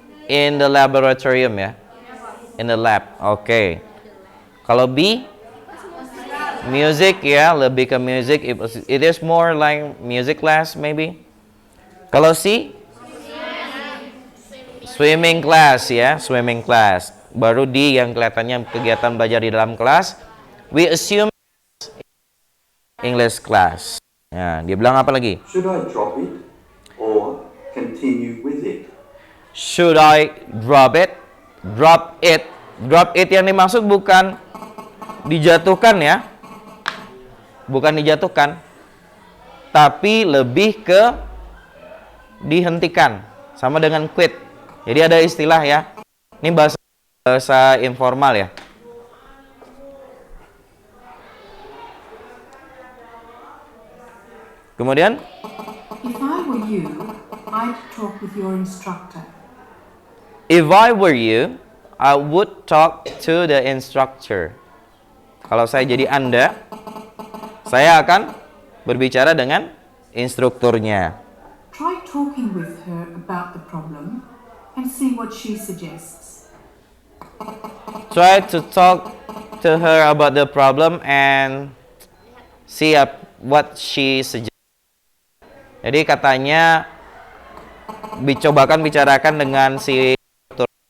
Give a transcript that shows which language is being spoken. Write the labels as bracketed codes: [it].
[en] In the laboratorium ya. In the lab. Oke. [id] Kalau B, music ya, lebih ke music. [en] It is more like music class maybe. [id] Kalau C, swimming class ya, swimming class. Baru D yang kelihatannya kegiatan belajar di dalam kelas. [en] We assume English class. [id] Ya, dia bilang apa lagi? [en] Should I drop it or continue with it? Should I drop it? Drop it. Drop it [id] yang dimaksud bukan dijatuhkan ya. Bukan dijatuhkan. Tapi lebih ke dihentikan. Sama dengan quit. Jadi ada istilah ya. Ini bahasa informal ya. Kemudian [en] If I were you, I'd talk with your instructor. if I were you, I would talk to the instructor. [id] Kalau saya jadi Anda, saya akan berbicara dengan instrukturnya. [en] Try talking with her about the problem and see what she suggests. Try to talk to her about the problem and see what she suggests. [id] Jadi katanya dicobakan bicarakan dengan si instruktur.